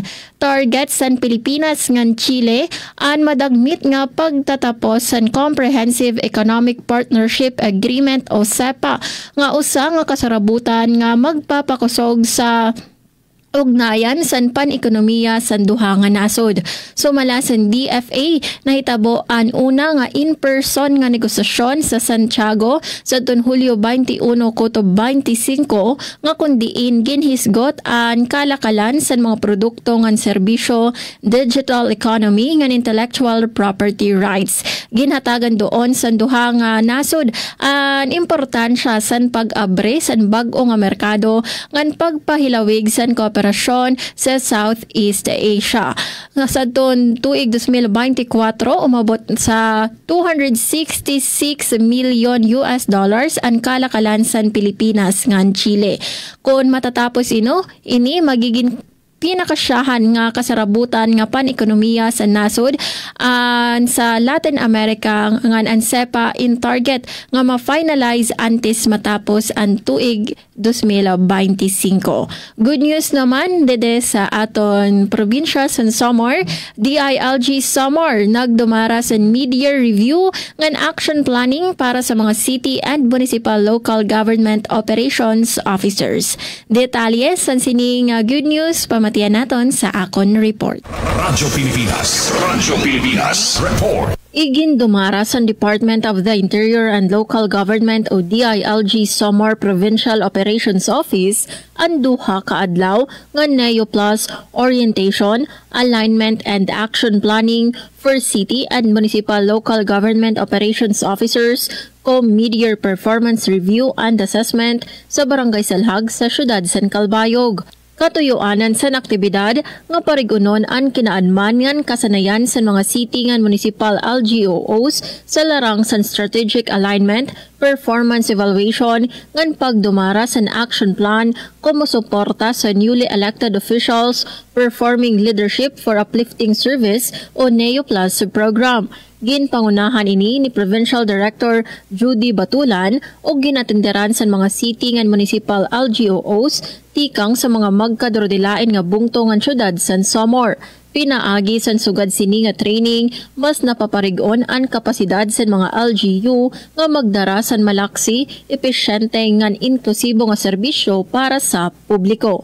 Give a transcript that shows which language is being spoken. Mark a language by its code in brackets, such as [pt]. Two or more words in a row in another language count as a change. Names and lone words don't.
[war] Target san Pilipinas ngan Chile an madagmit nga pagtatapos san Comprehensive Economic Partnership Agreement o CEPA nga usa nga kasarabutan nga magpapakusog sa ugnayan san pan-ekonomiya san duha nga nasod. Sumala san DFA nahitabo an una nga in-person nga negosasyon sa Santiago sa Hulyo 21 kuto 25 nga kundiin ginhisgot an kalakalan san mga produkto ngan serbisyo, [en] digital economy [war] ngan [en] intellectual property rights. [war] Ginhatagan doon san duha nga nasod an importansya san pag-abre san bag-o nga merkado ngan pagpahilawig san kooperasyon sa Southeast Asia. Nga sa tuig 2024 umabot sa $266 million ang kalakalan san Pilipinas ngan Chile. Kung matatapos ini magiging pinakasyahan nga kasarabutan nga pan-ekonomiya sa nasod sa Latin America ngan ang CEPA in target nga ma-finalize antes matapos ang tuig 2025. [en] Good news [war] naman dede sa aton probinsya sa Samar, DILG Samar nagdumara sa [en] mid-year review [war] ngan [en] action planning [war] para sa mga [en] city and municipal local government operations officers. [war] Detalye sa sining [en] good news [war] pamatian naton sa akon report. Radyo Pilipinas report. Igindumara sa Department of the Interior and Local Government o DILG Samar Provincial Operations Office ang duha ka adlaw nga NEO Plus Orientation, Alignment and Action Planning for City and Municipal Local Government Operations Officers [en] mid-year performance review and assessment [war] sa Barangay Salhag sa siyudad San Calbayog. Katuyuanan sa aktibidad nga parigunon ang kinaanman ngan kasanayan sa mga city ngan municipal LGOs sa larang sa [en] strategic alignment, performance evaluation [war] ngan pagdumara sa [en] action plan [war] kumusuporta sa newly elected officials performing leadership for uplifting service o NEO Plus program. Ginpangunahan ini ni Provincial Director Judy Batulan o ginatinderan sa mga city ngan municipal LGOs tikang sa mga magkadrodilain nga bungto ngan syudad San Samar. Pinaagi sa sugad sini nga training mas napaparigon ang kapasidad sa mga LGU nga magdara sa malaksi, epesyente ngan inklusibo nga serbisyo para sa publiko.